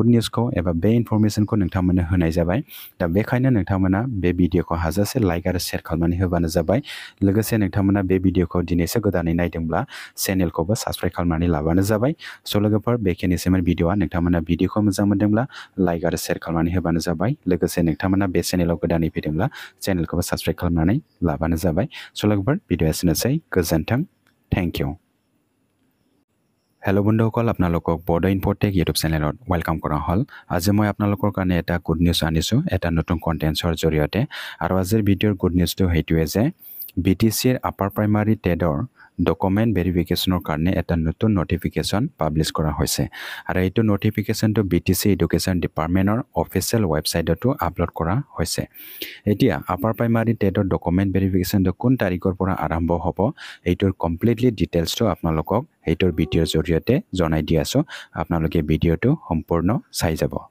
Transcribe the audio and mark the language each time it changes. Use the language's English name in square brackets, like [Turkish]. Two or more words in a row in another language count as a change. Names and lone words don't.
[Bodo] निउसखौ एबा बे इनफरमेशनखौ नोंथांमोननो होनाय जाबाय दा बेखायनो नोंथांमोना बे भिडिअखौ हाजासे लाइक आरो शेयार खालामनानै होबानो जाबाय लोगोसे नोंथांमोना बे भिडिअखौ दिनैसो गोदानै नायदोंब्ला चेनेलखौबो साबस्क्राइब खालामनानै लाबानो जाबाय स' लोगोफोर बेखिनिसैमोन भिडिअआ नोंथांमोना भिडिअखौ मोजां मोनदोंब्ला लाइक आरो शेयार खालामनानै होबानो जाबाय लोगोसे नोंथांमोना बे चेनेलाव गोदानै फैदोंब्ला चेनेलखौबो साबस्क्राइब खालामनानै लाबानो जाबाय स' लोगोफोर भिडिअआ एसेनोसै गोजोन्थों [English] thank you [Assamese] হেল্ল' বন্ধুসকল আপোনালোকক বড়ো ইনফ'টেক ইউটিউব চেনেলত ৱেলকাম কৰা হ'ল আজি মই আপোনালোকৰ কাৰণে এটা [English] good news [Assamese] আনিছোঁ এটা নতুন কণ্টেণ্টছৰ জৰিয়তে আৰু আজিৰ ভিডিঅ'ৰ [English] good newsটো [Assamese] সেইটোৱে যে BTCৰ আপাৰ প্ৰাইমাৰী টেডৰ ডকুমেণ্ট ভেৰিফিকেশ্যনৰ কাৰণে এটা নতুন নটিফিকেশ্যন পাব্লিছ কৰা হৈছে আৰু এইটো নটিফিকেশ্যনটো BTC [English] education departmentৰ official websiteতো [Assamese] আপলোড কৰা হৈছে এতিয়া আপাৰ প্ৰাইমাৰী টেডৰ ডকুমেণ্ট ভেৰিফিকেশ্যনটো কোন তাৰিখৰ পৰা আৰম্ভ হ'ব এইটোৰ কমপ্লিটলি ডিটেইলছটো আপোনালোকক এইটোৰ ভিডিঅ'ৰ জৰিয়তে জনাই দি আছোঁ আপোনালোকে ভিডিঅ'টো সম্পূৰ্ণ চাই যাব